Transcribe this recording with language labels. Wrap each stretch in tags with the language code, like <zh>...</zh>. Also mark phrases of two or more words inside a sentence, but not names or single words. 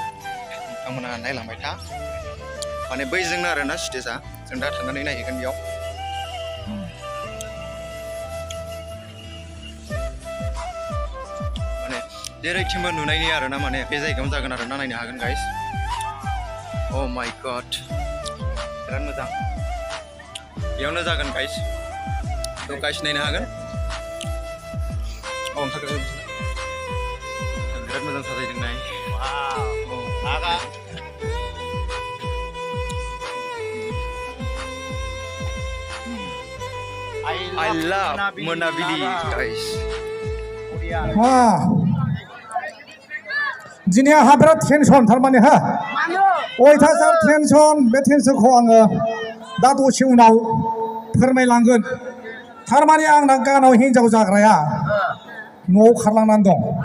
<brx>नोंथांमोना नायलांबाय था. माने बैजोंनो आरोना स्टेजआ. जों दा थांनानै नायहैगोन बेयाव. माने जेरैथिंबो नुनायनि आरोना. माने बे जायगायावनो जागोन आरोना. नायनो हागोन गाइस.</brx> <en>Oh my god</en> <brx>बिराद मोजां. बेयावनो जागोन गाइस.</brx> <en>So guys</en> <brx>नायनो हागोन. बिराद मोजां साजायदों नाय.</brx> <en>I love मोनाबिलि guys.</en> <brx>दिनै आंहा बिराद टेनसन थारमाने अयथासार टेनसन. बे टेनसनखौ आङो दा दसे उनाव फोरमायलांगोन. थारमाने आंना गानाव हिन्जाव जाग्राया न'आव खारलांनानै दं.</brx>